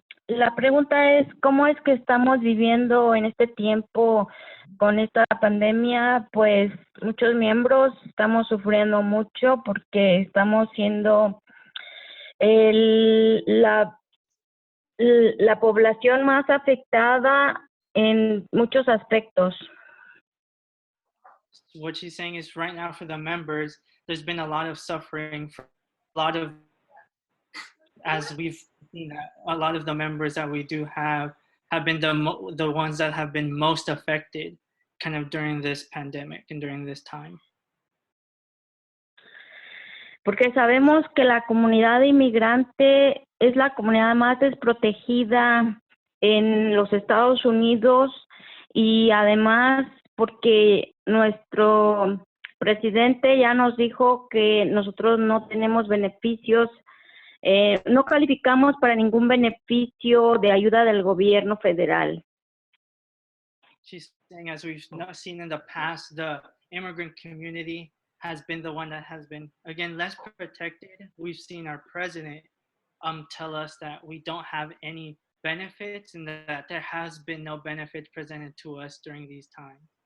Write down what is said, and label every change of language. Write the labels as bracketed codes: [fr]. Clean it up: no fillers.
[es] La pregunta es, ¿cómo es que estamos viviendo en este tiempo con esta pandemia? Pues muchos miembros estamos sufriendo mucho porque estamos siendo la población más afectada en muchos aspectos. [en] what she's saying is right now for the members, there's been a lot of suffering for a lot of, as we've seen, a lot of the members that we do have been the ones that have been most affected kind of during this pandemic and during this time. [es] Porque sabemos que la comunidad inmigrante es la comunidad más desprotegida en los Estados Unidos y además porque nuestro presidente ya nos dijo que nosotros no tenemos beneficios, no calificamos para ningún beneficio de ayuda del gobierno federal. [en] She's saying, as we've seen in the past, the immigrant community has been the one that has been, again, less protected. We've seen our president tell us that we don't have any benefits and that there has been no benefit presented to us during these times.